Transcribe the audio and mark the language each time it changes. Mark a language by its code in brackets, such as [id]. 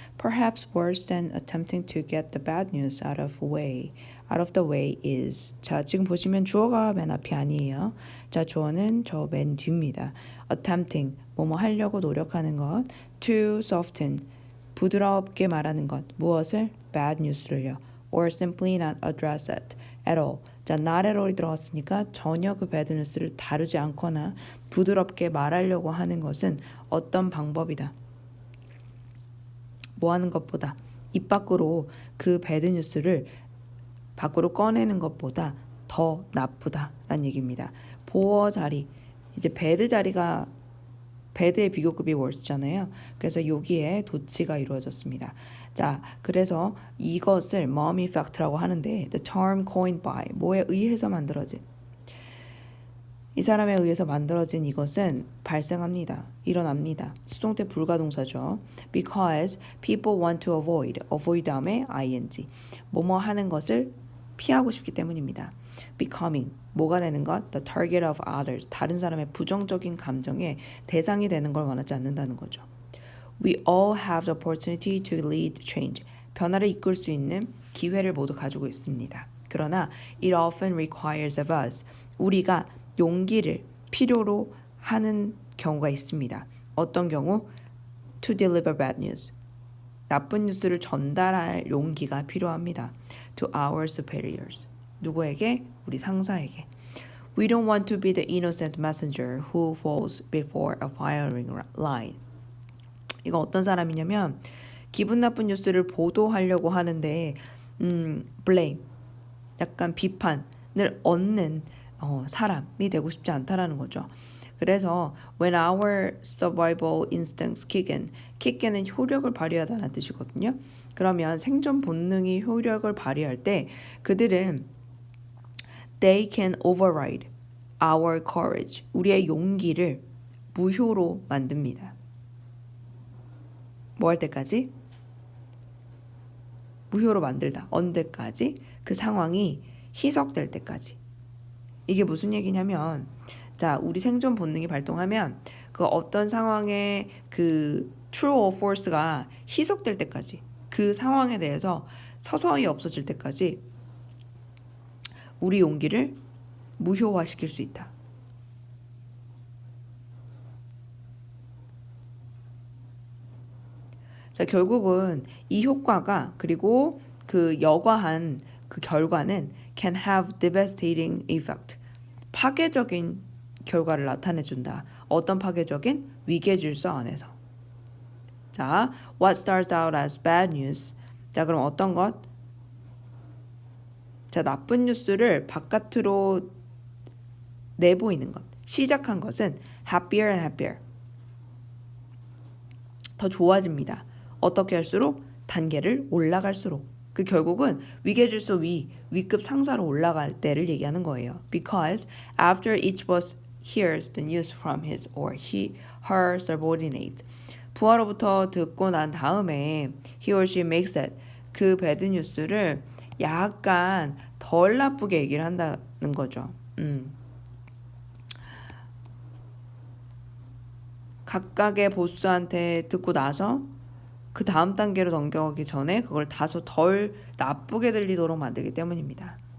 [en] Perhaps worse than attempting to get the bad news out of the way is. [ko] 자, 지금 보시면 주어가 맨 앞이 아니에요. 자, 주어는 저 맨 뒤입니다. [en] attempting, [ko] 뭐뭐 하려고 노력하는 것. [en] to soften, [ko] 부드럽게 말하는 것. 무엇을? bad news를요. [en] or simply not address it at all. [ko] 자, [en] not at all [ko] 이 들어갔으니까 전혀 그 bad news를 다루지 않거나 부드럽게 말하려고 하는 것은 어떤 방법이다. 뭐 하는 것보다 입 밖으로 그 배드 뉴스를 밖으로 꺼내는 것보다 더 나쁘다라는 얘기입니다. 보어 자리, 이제 배드 자리가 배드의 비교급이 worse잖아요. 그래서 여기에 도치가 이루어졌습니다. 자, 그래서 이것을 mom effect라고 하는데 [en] the term coined by, [ko] 뭐에 의해서 만들어진, 이 사람에 의해서 만들어진 이것은 발생합니다. 일어납니다. 수동태 불가동사죠. [en] Because people want to avoid [ko] 다음에 [en] ing. [ko] 뭐뭐 하는 것을 피하고 싶기 때문입니다. Becoming, 뭐가 되는 것? [en] The target of others. [ko] 다른 사람의 부정적인 감정의 대상이 되는 걸 원하지 않는다는 거죠. [en] We all have the opportunity to lead change. [ko] 변화를 이끌 수 있는 기회를 모두 가지고 있습니다. 그러나 [en] it often requires of us. [ko] 우리가 용기를 필요로 하는 경우가 있습니다. 어떤 경우? [en] To deliver bad news. [ko] 나쁜 뉴스를 전달할 용기가 필요합니다. [en] To our superiors. [ko] 누구에게? 우리 상사에게. [en] We don't want to be the innocent messenger who falls before a firing line. [ko] 이거 어떤 사람이냐면 기분 나쁜 뉴스를 보도하려고 하는데 blame, 약간 비판을 얻는 사람이 되고 싶지 않다라는 거죠. 그래서 [en] when our survival instincts kick in, kick in은 [ko] 효력을 발휘하다는 뜻이거든요. 그러면 생존 본능이 효력을 발휘할 때 그들은 [en] they can override our courage, [ko] 우리의 용기를 무효로 만듭니다. 뭐 할 때까지? 무효로 만들다. 언제까지? 그 상황이 희석될 때까지. 이게 무슨 얘기냐면, 자, 우리 생존 본능이 발동하면 그 어떤 상황의 그 [en] true or false [ko] 가 희석될 때까지, 그 상황에 대해서 서서히 없어질 때까지 우리 용기를 무효화시킬 수 있다. 자, 결국은 이 효과가 그리고 그 여과한 그 결과는 [en] can have devastating effect. [ko] 파괴적인 결과를 나타내준다. 어떤 파괴적인? 위계 질서 안에서. [en] 자, what starts out as bad news. [ko] 자, 그럼 어떤 것? 자, 나쁜 뉴스를 바깥으로 내보이는 것. 시작한 것은 [en] happier and happier. [ko] 더 좋아집니다. 어떻게 할수록? 단계를 올라갈수록. 그 결국은 위계질서 위급 상사로 올라갈 때를 얘기하는 거예요. [en] Because after each boss hears the news from his or her subordinate. [ko] 부하로부터 듣고 난 다음에 [en] he or she makes it. [ko] 그 배드 뉴스를 약간 덜 나쁘게 얘기를 한다는 거죠. 각각의 보스한테 듣고 나서 그 다음 단계로 넘겨가기 전에 그걸 다소 덜 나쁘게 들리도록 만들기 때문입니다.